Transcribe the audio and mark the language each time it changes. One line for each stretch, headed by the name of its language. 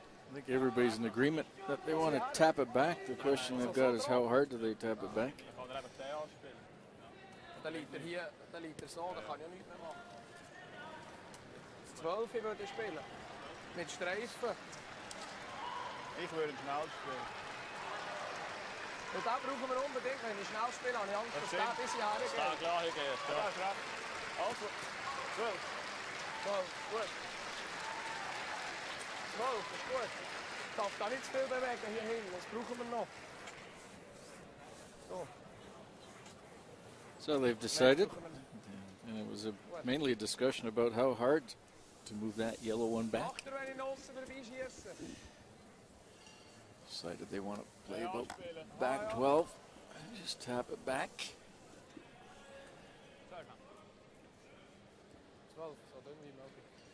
English: I think everybody's in agreement that they want to tap it back. The question they've got is how hard do they tap it back?
German: Dann kann er einfach den anspielen. Dann liegt er hier, dann liegt er so, dann kann ich ja nichts mehr machen. 12 würde ich spielen. Mit Streifen. Ich würde ihn schnell spielen. Und da brauchen wir unbedingt, wenn ich schnell spiele, habe ich Angst, dass der bis hierher geht. Da klar, hier geht. Ja, ist recht. Also, 12. 12, gut. 12, ist gut. Ich darf da nicht zu viel bewegen hier hinten, das brauchen wir noch. So.
English: So they've decided, and it was mainly a discussion about how hard to move that yellow one back.
German: Macht er, wenn ich noch vorbei schieße?
English: Decided they want to play about back 12. Just tap it back.
German: 12, so dünn wie möglich.